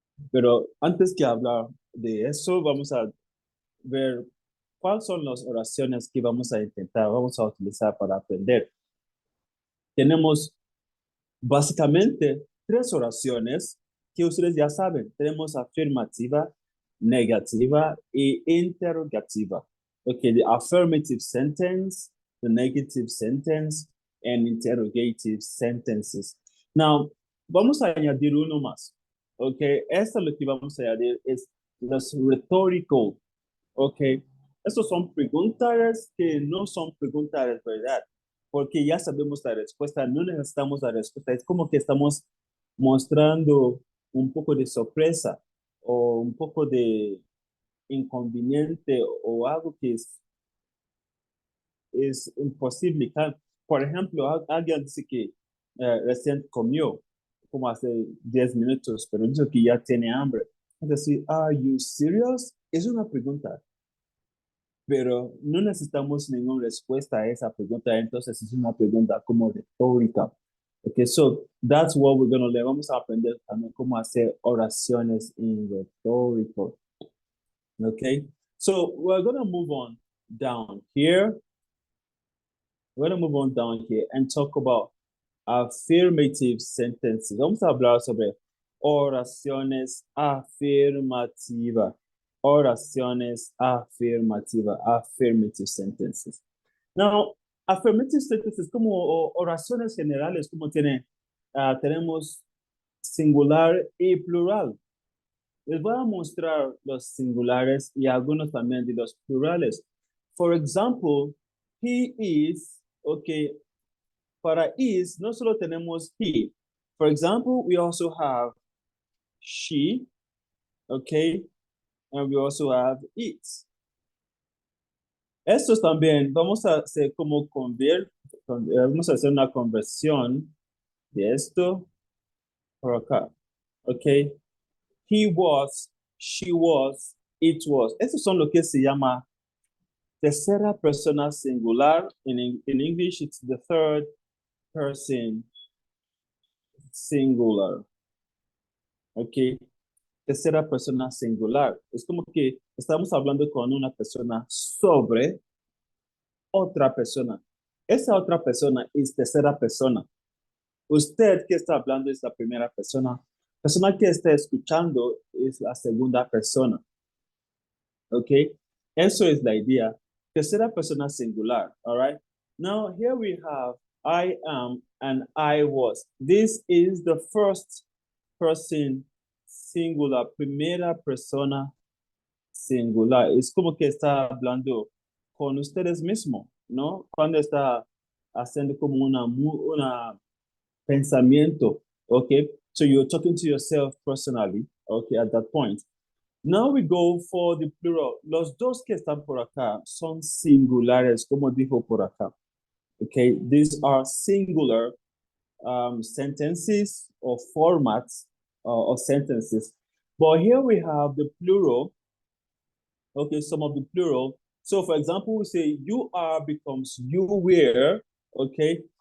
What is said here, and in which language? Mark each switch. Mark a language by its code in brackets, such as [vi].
[es] Pero antes que hablar de eso, vamos a ver cuáles son las oraciones que vamos a intentar, vamos a utilizar para aprender. Tenemos básicamente tres oraciones que ustedes ya saben. Tenemos afirmativa, negativa y interrogativa. [en] Okay, the affirmative sentence, the negative sentence, and interrogative sentences. [es] Now, vamos a añadir uno más. Okay, esto lo que vamos a añadir es los rhetorical. Okay, estos son preguntas que no son preguntas, ¿verdad? Porque ya sabemos la respuesta, no necesitamos la respuesta, es como que estamos mostrando un poco de sorpresa o un poco de inconveniente o algo que es imposible. Por ejemplo, alguien dice que recién comió, como hace 10 minutos, pero dice que ya tiene hambre. Es decir, [en] ¿are you serious? [es] Es una pregunta, pero no necesitamos ninguna respuesta a esa pregunta, entonces es una pregunta como retórica. [en] Okay, so that's what we're going to learn. [es] Vamos a aprender también cómo hacer oraciones en retórico. [en] Okay, so we're going to move on down here. We're going to move on down here and talk about affirmative sentences. [es] Vamos a hablar sobre oraciones afirmativas. Oraciones afirmativas, [en] affirmative sentences. [es] Now, [en] affirmative sentences [es] como oraciones generales, como tenemos singular y plural. Les voy a mostrar los singulares y algunos también de los plurales. [en] For example, he is, okay, para is [es] no solo tenemos [en] he. For example, we also have she, okay, and we also have it. [es] Estos también vamos a hacer como vamos a hacer una conversión de esto por acá, okay. [en] He was, she was, it was. [es] Estos son lo que se llama tercera persona singular. [en] In English, it's the third person singular. [es] Ok. Tercera persona singular. Es como que estamos hablando con una persona sobre otra persona. Esa otra persona es tercera persona. Usted que está hablando es la primera persona. Persona que está escuchando es la segunda persona. Ok. Eso es la idea. Tercera persona singular. [en] All right. Now here we have I am and I was. This is the first person singular, [es] primera persona singular. Es como que está hablando con ustedes mismos, ¿no? Cuando está haciendo como una pensamiento, okay? [en] So you're talking to yourself personally, okay, at that point. Now we go for the plural. [es] Los dos que están por acá son singulares, como dijo por acá. [en] Okay, these are singular sentences or formats of sentences. But here we have the plural. Okay, some of the plural. So for example, we say you are becomes you were, okay?